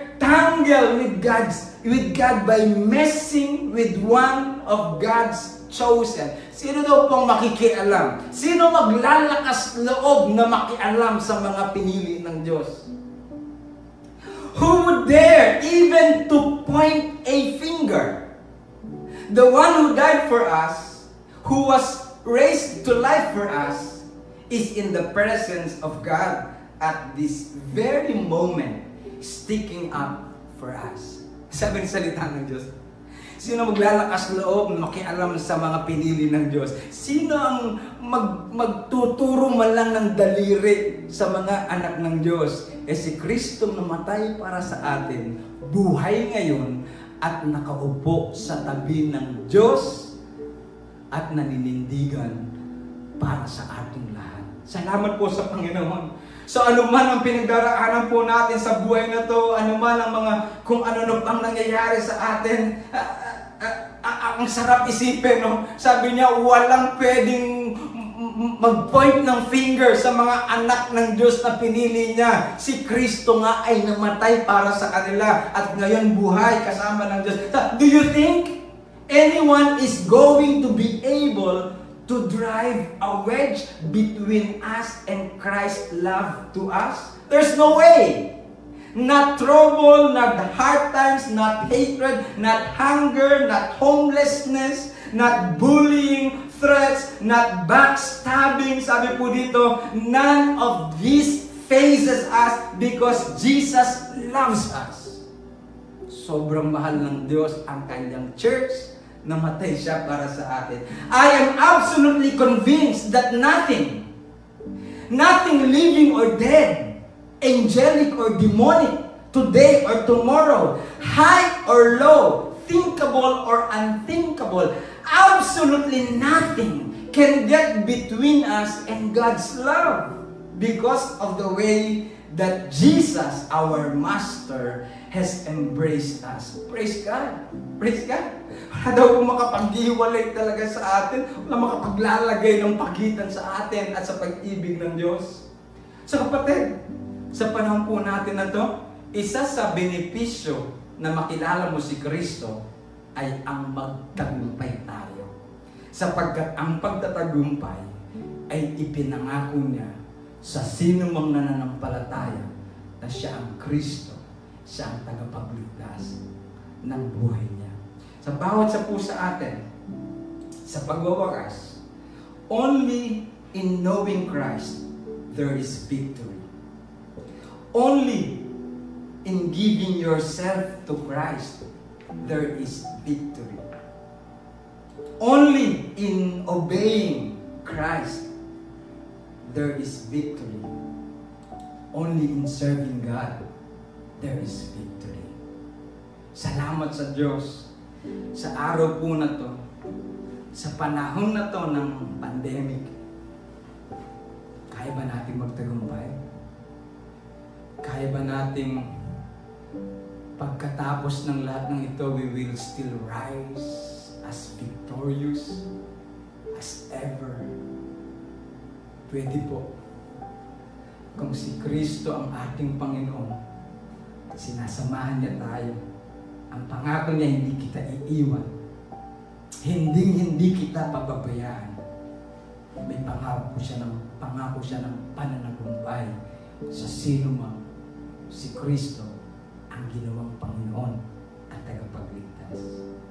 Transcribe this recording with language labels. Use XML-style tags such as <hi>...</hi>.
<en>entangle with God by messing with one of God's chosen.</en> <tl>Sino daw pong makikialam? Sino maglalakas loob na makialam sa mga pinili ng Diyos?</tl> <en>Who would dare even to point a finger? The one who died for us, who was raised to life for us, is in the presence of God at this very moment, sticking up for us.</en> <tl>Sabi ng salita ng Diyos. Sino maglalakas loob na makialam sa mga pinili ng Diyos? Sino ang magtuturo man lang ng daliri sa mga anak ng Diyos? Si Kristo namatay para sa atin, buhay ngayon, at nakaupo sa tabi ng Diyos at naninindigan para sa ating lahat. Salamat po sa Panginoon. So anuman ang pinagdaraanan po natin sa buhay na to, anuman ang mga kung ano pang nangyayari sa atin, ang sarap isipin, no? Sabi niya, walang pwedeng mag-point ng finger sa mga anak ng Diyos na pinili niya. Si Kristo nga ay namatay para sa kanila at ngayon buhay kasama ng Diyos.</tl> <en>Do you think anyone is going to be able to drive a wedge between us and Christ's love to us? There's no way. Not trouble, not hard times, not hatred, not hunger, not homelessness, not bullying, threats, not backstabbing.</en> <tl>Sabi po dito,</tl> <en>none of these phases us because Jesus loves us.</en> <tl>Sobrang mahal ng Diyos ang kanyang church. Namatay siya para sa atin.</tl> <en>I am absolutely convinced that nothing living or dead, angelic or demonic, today or tomorrow, high or low, thinkable or unthinkable, absolutely nothing can get between us and God's love because of the way that Jesus, our Master, has embraced us. Praise God! Praise God!</en> <tl>Wala daw kung makapaghiwalay talaga sa atin, wala makapaglalagay ng pagitan sa atin at sa pag-ibig ng Diyos. So kapatid, sa panahon po natin na to, isa sa benepisyo na makilala mo si Kristo ay ang magtagumpay tayo. Sapagkat ang pagtatagumpay ay ipinangako niya sa sino mang nananampalataya na siya ang Kristo, siya ang tagapagligtas ng buhay niya. Sa bawat sa pusa atin, sa pagwawakas,</tl> <en>only in knowing Christ, there is victory. Only in giving yourself to Christ, there is victory. Only in obeying Christ, there is victory. Only in serving God, there is victory.</en> <tl>Salamat sa Diyos. Sa araw po na to, sa panahon na to ng pandemic, kaya ba natin magtagumpay? Kaya ba nating pagkatapos ng lahat ng ito,</tl> <en>we will still rise as victorious as ever?</en> <tl>Pwede po. Kung si Kristo ang ating Panginoon, sinasamahan niya tayo. Ang pangako niya, hindi kita iiwan. Hindi kita pababayaan. May pangako siya ng pananagumpay sa sino man si Kristo ang ginawang Panginoon at tagapagligtas.</tl>